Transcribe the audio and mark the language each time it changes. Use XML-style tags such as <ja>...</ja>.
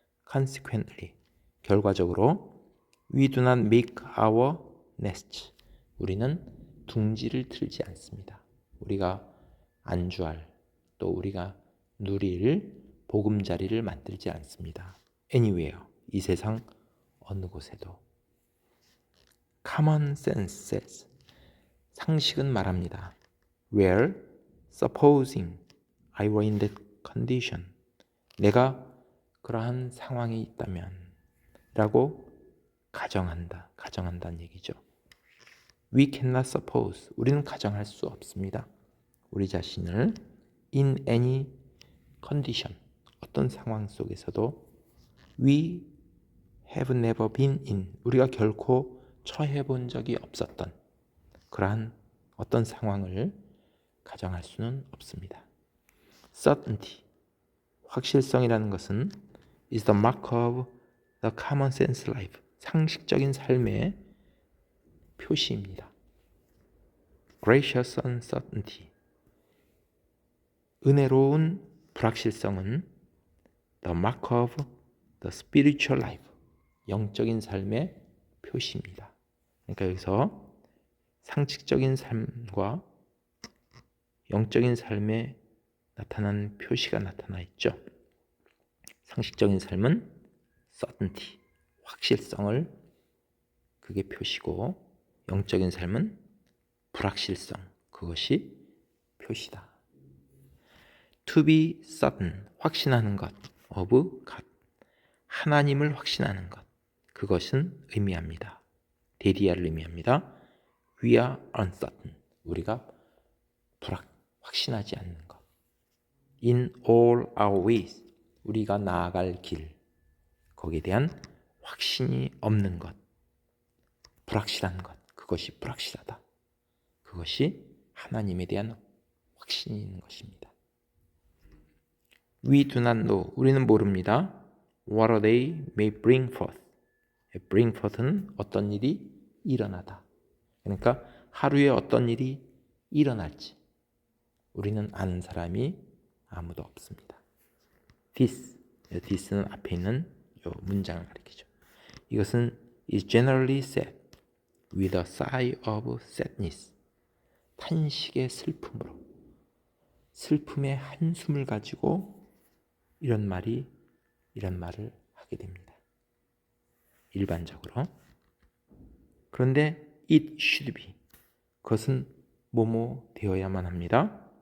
<en>Consequently,</en> <ko>결과적으로</ko> <en>we do not make our nest,</en> <ko>우리는 둥지를 틀지 않습니다. 우리가 안주할 또 우리가 누릴 보금자리를 만들지 않습니다.</ko> <en>Anywhere,</en> <ko>이 세상 어느 곳에도.</ko> <en>Common sense says,</en> <ko>상식은 말합니다.</ko> <en>Where, supposing I were in that condition,</en> <ko>내가 그러한 상황이 있다면 라고 가정한다는 얘기죠.</ko> <en>We cannot suppose,</en> <ko>우리는 가정할 수 없습니다. 우리 자신을</ko> <en>in any condition,</en> <ko>어떤 상황 속에서도</ko> <en>we have never been in,</en> <ko>우리가 결코 처해 본 적이 없었던 그러한 어떤 상황을 가정할 수는 없습니다.</ko> <en>Certainty,</en> <ko>확실성이라는 것은</ko> <en>is the mark of the common sense life,</en> <ko>상식적인 삶의 표시입니다.</ko> <en>Gracious uncertainty,</en> <ko>은혜로운 불확실성은</ko> <en>the mark of the spiritual life,</en> <ko>영적인 삶의 표시입니다. 그러니까 여기서 상식적인 삶과 영적인 삶에 나타나는 표시가 나타나 있죠. 상식적인 삶은 certainty, 확실성을 그게 표시고, 영적인 삶은 불확실성, 그것이 표시다.</ko> <en>To be certain,</en> <ko>확신하는 것,</ko> <en>of God,</en> <ko>하나님을 확신하는 것, 그것은 의미합니다. 데디아를 의미합니다.</ko> <en>We are uncertain,</en> <ko>우리가 확신하지 않는 것.</ko> <en>In all our ways,</en> <ko>우리가 나아갈 길, 거기에 대한 확신이 없는 것, 불확실한 것, 그것이 불확실하다. 그것이 하나님에 대한 확신이 있는 것입니다.</ko> <en>We do not know,</en> <ko>우리는 모릅니다.</ko> <en>What a day may bring forth.</en> <ko>bring forth는 어떤 일이 일어나다. 그러니까 하루에 어떤 일이 일어날지 우리는 아는 사람이 아무도 없습니다. this는 앞에 있는 요 문장을 가리키죠. 이것은</ko> <en>is generally said with a sigh of sadness.</en> <ko>탄식의 슬픔으로, 슬픔의 한숨을 가지고 이런 말을 하게 됩니다. 일반적으로. 그런데</ko> <en>it should be,</en> <ko>그것은 뭐뭐 되어야만 합니다.</ko>